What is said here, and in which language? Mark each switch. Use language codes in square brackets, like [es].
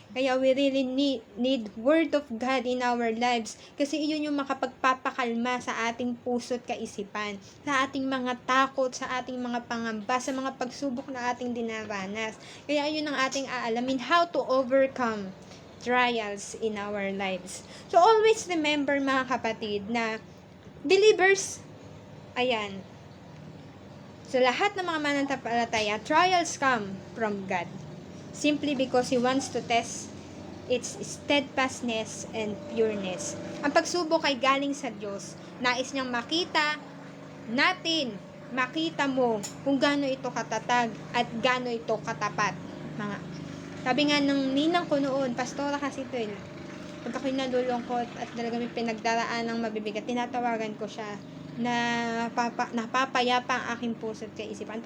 [en] Kaya we really need Word of God in our lives. [tl] Kasi iyon yung makapagpapakalma sa ating puso't kaisipan, sa ating mga takot, sa ating mga pangamba, sa mga pagsubok na ating dinaranas. Kaya yun ang ating aalamin, [en] how to overcome trials in our lives. [tl] So, [en] always remember, [tl] mga kapatid, na believers, ayan, sa lahat ng mga mananampalataya, [en] trials come from God. Simply because He wants to test its steadfastness and pureness. [tl] Ang pagsubok ay galing sa Diyos. Nais niyang makita natin, makita mo kung gaano ito katatag at gaano ito katapat. Sabi nga ng ninang ko noon, Pastora kasi ito pag ako'y nalulungkot at talaga may pinagdaraan ng mabibigat, tinatawagan ko siya na napapayapa ang aking puso at kaisipan.